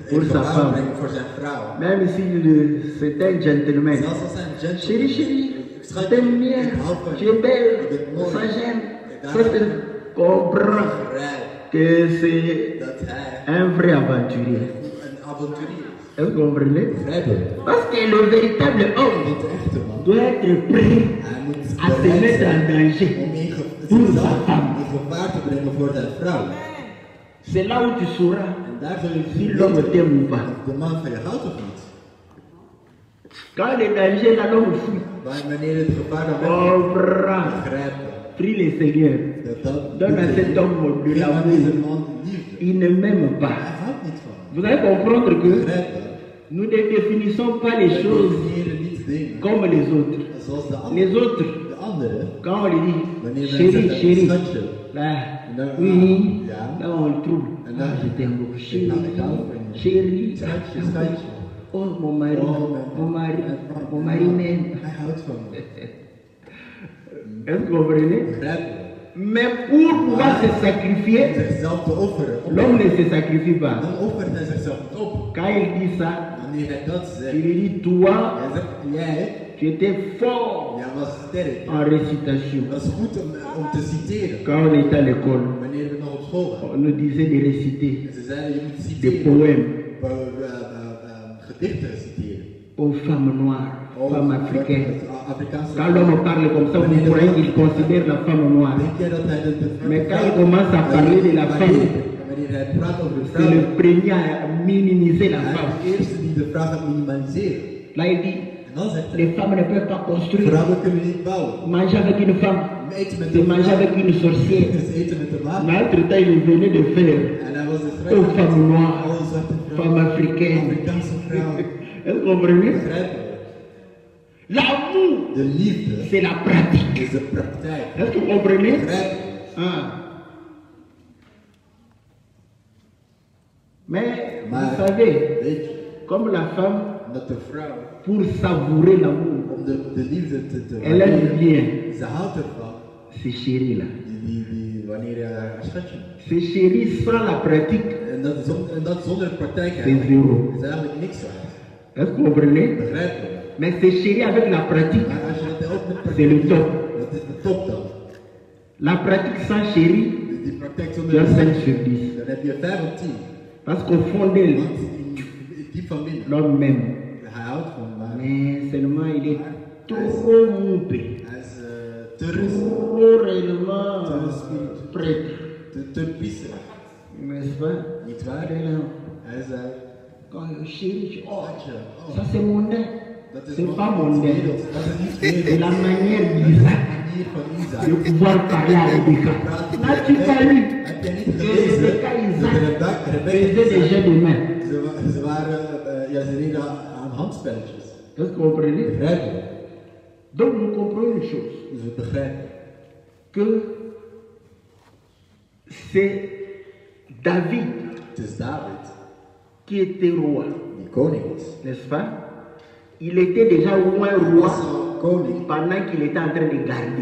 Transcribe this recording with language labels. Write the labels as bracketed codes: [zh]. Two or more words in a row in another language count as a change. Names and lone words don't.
[nl] Voor in zijn gevaar vrouw. brengen voor zijn vrouw. [fr] même si c'est un gentleman, [nl] Zelfs als hij een gentleman [fr] chérie, [nl] is. [fr] chérie, je [nl] Schat, [fr] t'aime bien, [nl] ik hou van [fr] tu [nl] je. [fr] es belle, [nl] Je bent mooi. [fr] ça j'aime. [nl] En [fr] Ça, tu comprends [nl] Begrijp [fr] que c'est [nl] dat hij [fr] un vrai aventurier. [nl] een avonturier is. [fr] Est-ce que vous comprenez? [nl] Begrijp je? [fr] Parce que le véritable homme [nl] Want de echte man, [fr] doit être prêt [nl] hij moet [fr] à se [nl] bereid [fr] mettre en [nl] zijn [fr] danger [nl] om [fr] pour sa [nl] zichzelf [fr] femme. [nl] in gevaar te brengen voor zijn vrouw. [fr] C'est là où tu sauras [nl] En daar zul je [fr] si l'homme t'aime ou pas. [nl] of de man van je houdt of niet. [fr] Quand le danger là, l'homme fuit. [nl] Maar wanneer het gevaar dan weg [fr] Comprends. [nl] begrijp je [fr] Prie le Seigneur. [nl] dat [fr] Donne à cet homme de [nl] geef aan deze [fr] l'amour. [nl] man liefde. [fr] Il ne m'aime pas. [nl] Hij houdt niet van. [fr] Vous allez comprendre que [nl] Begrijp je? [fr] nous ne définissons pas les choses [nl] Definiëren niet dingen. [fr] comme les autres. [nl] Zoals de [fr] Les autres, [nl] de anderen. [fr] quand on lui [nl] Wanneer [fr] dit [nl] men [fr] chérie, [nl] zegt, [fr] chérie, [nl] schatje. [fr] là, Non, oui, [nl] ja. [fr] là on le trouve. [nl] En [fr] Là, [nl] dan- [fr] je t'aime beaucoup. Chérie, [nl] ik hou van je. [fr] chérie, [nl] Schatje, schatje. [fr] oh mon mari, [nl] Oh, [fr] mon mari m'aime. [nl] Hij houdt van me. [fr] Est-ce que vous comprenez? [nl] Begrijp je? [fr] Mais pour pouvoir se sacrifier, [nl] Om zichzelf te offeren. [fr] l'homme ne se sacrifie pas. [nl] Dan offert hij zichzelf niet op. [fr] Quand il dit ça, [nl] Wanneer hij dat [fr] il [nl] zegt, [fr] lui dit, toi, [nl] hij zegt, jij, [fr] tu étais fort [nl] jij was sterk. [fr] en récitation. [nl] Dat is goed om te citeren. [fr] Quand on était à l'école, [nl] Wanneer we nog op school waren. [fr] on nous disait de réciter [nl] En ze zeiden, je moet [fr] des [nl] citeren. [fr] poèmes [nl] Gedichten citeren. [fr] aux femmes noires, femmes africaines. [nl] Afrikaanse. [fr] Quand l'homme parle comme ça, vous croyez qu'il considère la femme noire. [nl] Denk jij dat hij [fr] Mais quand il commence à parler de la femme, [nl] Wanneer hij praat over de [fr] c'est [nl] vrouw, [fr] le premier à minimiser la [nl] hij is [fr] femme. [nl] de eerste die de vrouw gaat minimaliseren. [fr] Là, il dit, [nl] En dan zegt hij, [fr] les femmes ne peuvent pas construire. [nl] vrouwen kunnen niet bouwen. [fr] Manger avec une femme, [nl] Eten met [fr] c'est [nl] een [fr] manger avec [nl] vrouw, [fr] une sorcière. [nl] is eten met een wapen. [fr] Mais entre-temps, il venait de faire [nl] En hij was de [fr] aux [nl] vrouw. [fr] femmes noires, [nl] Alle zwarte vrouwen. [fr] femmes africaines. [nl] Afrikaanse vrouwen. [fr] Est-ce que vous comprenez? [nl] Begrijp je? [fr] L'amour, [nl] De liefde [fr] c'est la pratique. [nl] is de praktijk. [fr] Est-ce que vous comprenez? [nl] Begrijp je? [fr] Ah. Mais [nl] Maar, [fr] vous savez, [nl] weet je, [fr] comme la femme, [nl] dat de vrouw, [fr] pour savourer l'amour, [nl] om de liefde te [fr] elle aime bien [nl] ze houdt ervan. [fr] ces chéris là. [nl] Wanneer je haar schatje. [fr] Ces chéris sans la pratique, [nl] En dat zonder praktijk [fr] c'est [nl] eigenlijk. [fr] zéro. [nl] Is eigenlijk niks waard. [fr] Est-ce que vous comprenez? [nl] Begrijp je? [fr] Mais ces chéris avec la pratique, [nl] Maar als je dat ook met [fr] c'est le [nl] praktijk [fr] top. [nl] doet, dat is de top dan. [fr] La pratique sans chéri, [nl] Die praktijk [fr] tu [nl] zonder [fr] as 5 [nl] praktijk, [fr] sur 10. [nl] dan heb je 5 op 10. [fr] Parce qu'au fond d'elle, [nl] Want diep van binnen, [fr] l'homme m'aime. [nl] hij houdt van maar [fr] Mais seulement il est trop moupé, [nl] hij is te rustig, [fr] trop réellement prêtre. [nl] te pissig. [fr] N'est-ce pas? [nl] Niet waar? [fr] Elle est là. [nl] Hij is [fr] Quand chéri, oh, [nl] schatje, [fr] ça c'est mon dé. [nl] dat is [fr] C'est pas mon dé. [nl] Dat is niet [fr] C'est [nl] wereld. [fr] la manière d'Isaac [nl] Manier van Isaac. [fr] de pouvoir parler à Rebecca. N'as-tu pas lu? [nl] Heb jij niet [fr] Que [nl] gelezen? [fr] Rebecca [nl] Dat Isaac Rebecca [fr] faisait des jeux de main. [nl] Ze waren, ja, ze deden aan handspelletjes. [fr] Est-ce que vous comprenez? [nl] Begrijp je? [fr] Donc nous comprenons une chose, [nl] Dus we begrijpen [fr] que c'est David [nl] het is David [fr] qui était roi, [nl] die koning is. [fr] n'est-ce pas? Il était déjà au moins [nl] Hij [fr] roi [nl] was al koning [fr] pendant qu'il était en train de garder.